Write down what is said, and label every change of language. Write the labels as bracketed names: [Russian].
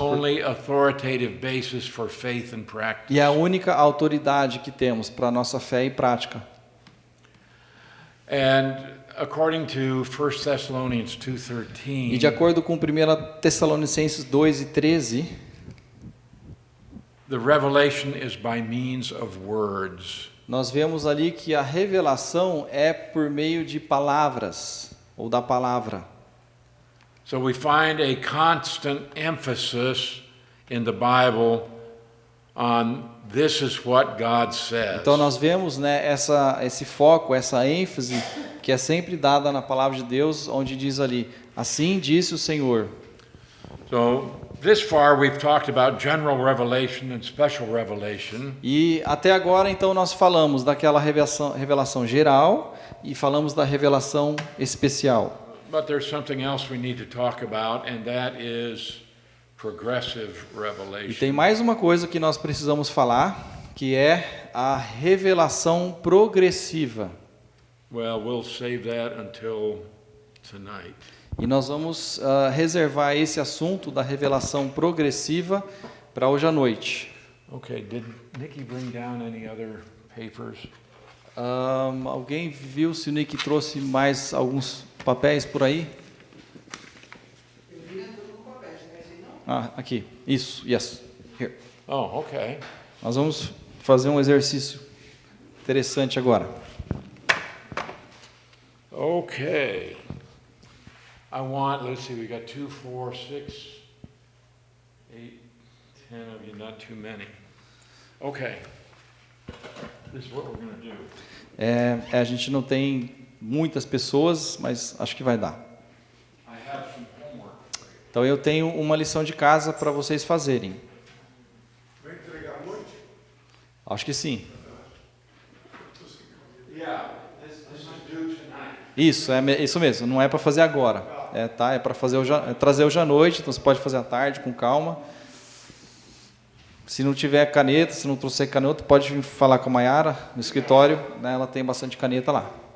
[English] only authoritative basis for faith and practice. [Portuguese] E é a única autoridade que temos para nossa fé e prática. [English] And according to 1 Thessalonians [Portuguese] E [English] 2:13, [Portuguese] de acordo com 1 Tessalonicenses 2:13, [English] the revelation is by means of words. [Portuguese] nós vemos ali que a revelação é por meio de palavras, ou da palavra. [English] So we find a constant emphasis in the Bible on this is what God says. [Portuguese] Então nós vemos, né, esse foco, essa ênfase que é sempre dada na palavra de Deus, onde diz ali, assim disse o Senhor. [English] So this far we've talked about general revelation and special revelation. [Portuguese] E até agora então nós falamos daquela revelação geral e falamos da revelação especial. [English] But there's something else we need to talk about, and that is progressive [Portuguese] E [English] revelation. [Portuguese] tem mais uma coisa que nós precisamos falar, que é a revelação progressiva. [English] Well, we'll save that until tonight. [Portuguese] E nós vamos reservar esse assunto da revelação progressiva para hoje à noite. [English] Okay, did Nikki bring down any other papers? [Portuguese] Alguém viu se o Nick trouxe mais alguns papéis por aí? Aqui. Isso. [English] Yes. Here. Oh, okay. [Portuguese] Nós vamos fazer um exercício interessante agora. [English] Okay. Let's see, we got 2, 4, 6, 8, 10 of you, not too many. Okay. This is what we're going to do. [Portuguese] A gente não tem muitas pessoas, mas acho que vai dar. [English] I have some homework. [Portuguese] Então eu tenho uma lição de casa para vocês fazerem. Vai entregar à noite? Acho que sim. [English] Yeah, this is due tonight. [Portuguese] Isso, isso mesmo. Não é para fazer agora. É para fazer trazer hoje à noite. Então você pode fazer à tarde com calma. Se não tiver caneta, se não trouxer caneta, pode vir falar com a Mayara no escritório, né? Ela tem bastante caneta lá.